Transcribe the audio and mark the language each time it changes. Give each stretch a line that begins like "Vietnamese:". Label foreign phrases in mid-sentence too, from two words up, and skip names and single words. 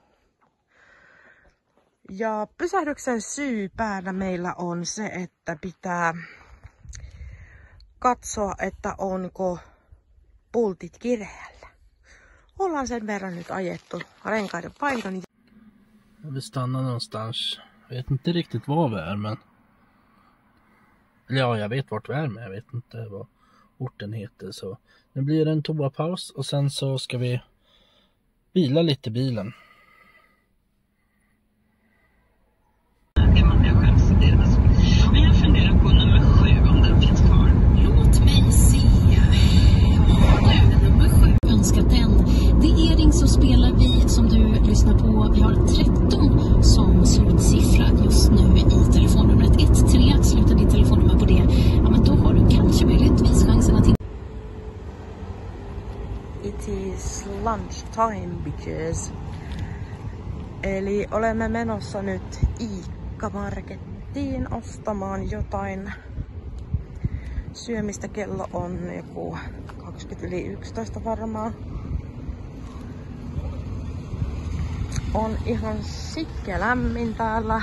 Finnish: Ja pysähdyksen syypäänä meillä on se, että pitää katsoa, että onko pultit kireällä. Ollaan sen verran nyt ajettu renkaiden vaihdon.
Swedish: Vi stannar någonstans. Jag vet inte riktigt var vi är, men... Ja, jag vet vart vi är, men jag vet inte vad orten heter. Så nu blir det en toapaus och sen så ska vi vila lite i bilen. Jag funderar på nummer 7 om den finns kvar. Låt mig se. Ja, nummer 7. Önskat den. Det är Ring så spelar vi som du lyssnar på. Vi har 13 som slutsiffra just nu i telefonnumret 13. Sluta ditt telefonnummer på det. Ja, men då har du kanske möjligtvis chansen att...
English: It is lunchtime bitches.
Finnish: Eli olemme menossa nyt Iikka-markettiin ostamaan jotain syömistä. Kello on joku 20:11 varmaan. On ihan sikkeä lämmin täällä.